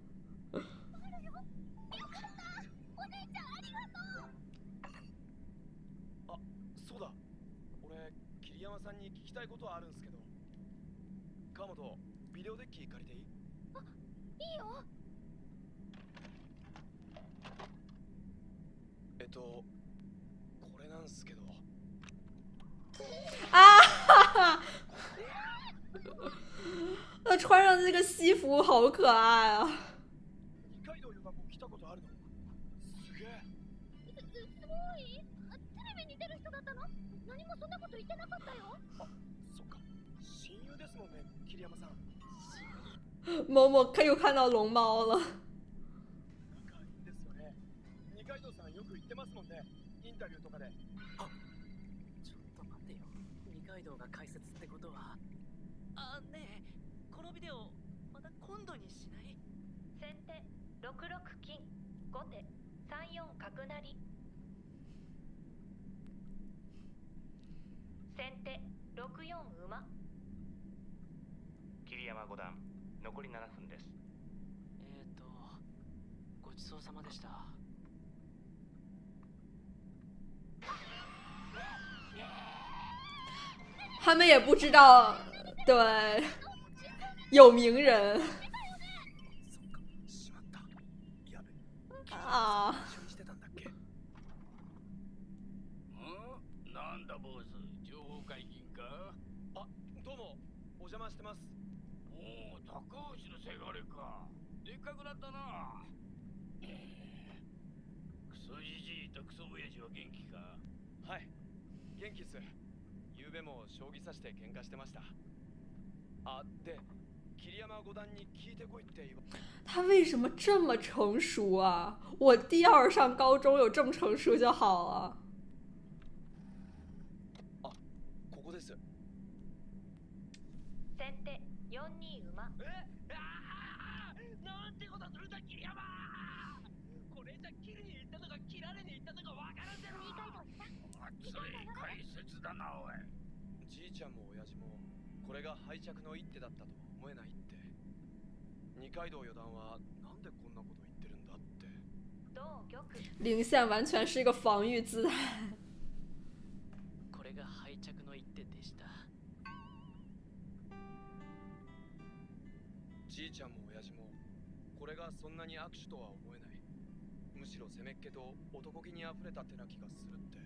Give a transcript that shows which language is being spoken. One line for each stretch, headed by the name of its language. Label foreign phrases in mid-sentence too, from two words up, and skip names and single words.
Japanese: あ、そうだ。俺、桐山さんに聞きたいことあるんすけど。川本、ビデオデッキ借りていい？あ、いいよ。これなんすけど。啊！
Chinese: 他穿上的这个西服好可爱啊！
Japanese: 二階堂予断も来たことあるの？すげえ。すごい。テレビに出る人だったの？何もそんなこと言ってなかったよ。あ、そっか。親友ですもんね、桐山さん。
Chinese: 某某又看到龙猫了。
Japanese: 仲いいんですよね。二階堂さんよく言ってますもんね。インタビューとかで。あ、ちょっと待ってよ。二階堂が解説ってことは。あ、ねえ、このビデオまた今度にしない？先手6六金、後手3四角成。先手6四馬。桐山五段、残り7分です。ごちそうさまでした。
Chinese: 他们也不知道，对，有名人。
Japanese: しまった。やべ。あ一緒にしてたんだっけ？なんだ坊主、情報解禁か？あ、どうも、お邪魔してます。おお、高橋のせがれか。でっかくなったな。クソじじいとクソ親父は元気か？はい、元気っす。ゆうべも将棋指して喧嘩してました。
Chinese: 啊，对，
Japanese: 桐山五段に聞いてこいって言わ。
Chinese: 他为什么这么成熟啊？我第二上高中有这么成熟就好了。
Japanese: あ、ここです。先手4二馬。なんてことするんだ桐山。これじゃ切りに行ったのか切られに行ったのかわからんだろ。二階堂さん。熱い解説だなおい。じいちゃんも親父もこれが敗着の一手だったとは思えないって。二階堂四段はなんでこんなこと言ってるんだって。同玉。
Chinese: 林线完全是一个防御姿态。
Japanese: これが敗着の一手でした。じいちゃんも親父もこれがそんなに握手とは思えない。むしろ攻めっ気と男気にあふれた手な気がするって。